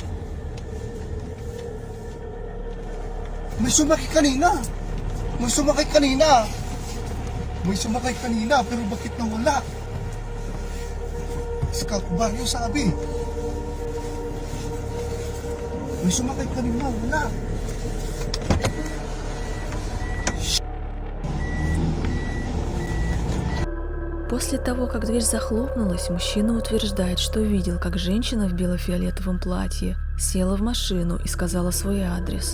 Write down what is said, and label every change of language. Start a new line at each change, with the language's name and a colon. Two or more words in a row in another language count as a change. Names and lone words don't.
Filipino: May sumakay kanina. May sumakay kanina. May sumakay kanina, pero bakit nawala? Scout Barrio sabi. May sumakay kanina, wala.
Russian: После того, как дверь захлопнулась, мужчина утверждает, что видел, как женщина в бело-фиолетовом платье села в машину и сказала свой адрес.